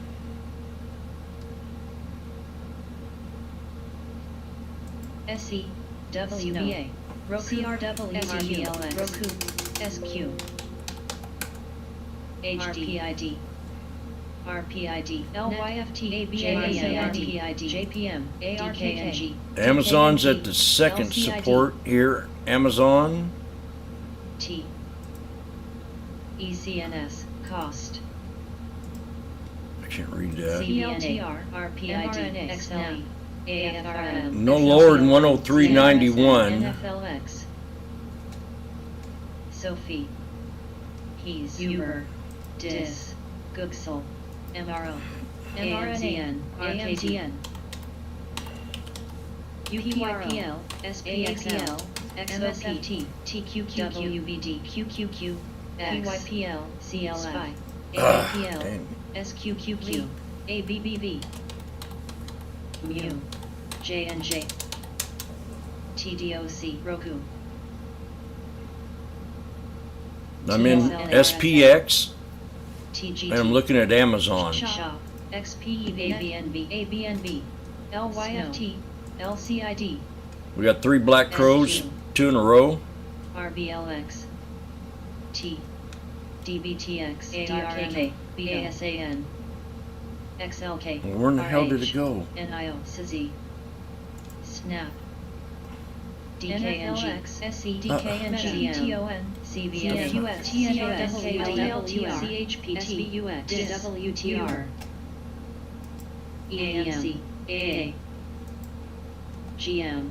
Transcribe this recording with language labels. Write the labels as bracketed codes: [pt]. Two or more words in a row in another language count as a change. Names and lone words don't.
[en] SC, WBA, CRWRBLX, Roku, SQ, HDPID, RPID, LYFT, ABAN, JPM, ARKNG. Amazon's at the second support here. Amazon. T, ECNS, cost. I can't read that. CLTR, RPID, XLE, AFRM. No lower than 103.91. NFLX. Sophie. He's Uber. DIS. Gooksel. MRO. MRNAN. AMTN. UPRPL. SPXL. XOPT. TQQ. WBD. QQQ. PYPL. CLI. APL. Dang. SQQQ. ABBB. Mu, J&J, TDOC, Roku, I'm in SPX TGT, and I'm looking at Amazon. Shop, XPE, ABNB, LYFT, LCID, We got 3 Black Crows, 2 in a row. RBLX, T, DBTX, DRK, BASAN, XLK, Where in the hell did it RH, go? NIO, SZ, Snap, DKNG, SC, DKNG, TON, CVN, US, TNWS, CHPT, SBUX, WTR, EAMC, AA, GM,